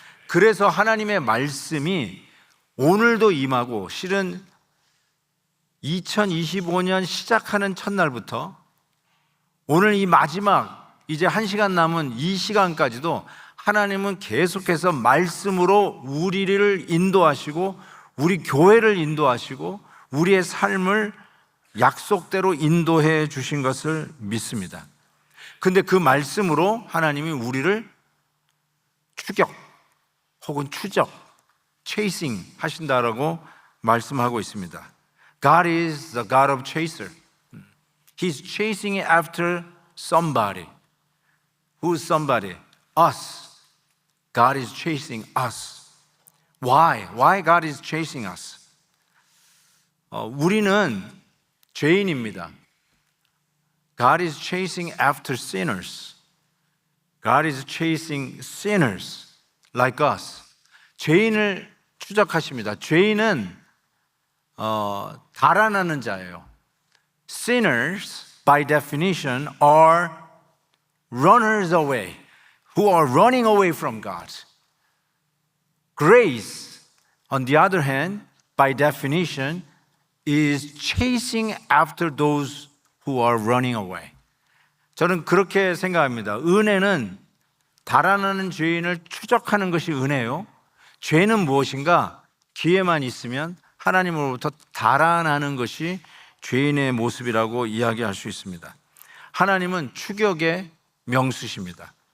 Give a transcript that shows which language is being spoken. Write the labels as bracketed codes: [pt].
[ko] 그래서 하나님의 말씀이 오늘도 임하고, 실은 2025년 시작하는 첫날부터 오늘 이 마지막 이제 1시간 남은 이 시간까지도 하나님은 계속해서 말씀으로 우리를 인도하시고 우리 교회를 인도하시고 우리의 삶을 약속대로 인도해 주신 것을 믿습니다. 근데 그 말씀으로 하나님이 우리를 추격 혹은 추적, chasing 하신다라고 말씀하고 있습니다. [en] God is the God of chaser. He's chasing after somebody. Who's somebody? Us. God is chasing us. Why? Why God is chasing us? [ko] 우리는 죄인입니다. [en] God is chasing after sinners. God is chasing sinners like us. [ko] 죄인을 추적하십니다. 죄인은 달아나는 자예요. [en] Sinners, by definition, are runners away, who are running away from God. Grace, on the other hand, by definition, is chasing after those who are running away. [ko] 저는 그렇게 생각합니다. 은혜는 달아나는 죄인을 추적하는 것이 은혜요. 죄는 무엇인가? 기회만 있으면 하나님으로부터 달아나는 것이 죄인의 모습이라고 이야기할 수 있습니다. 하나님은 추격의 명수십니다.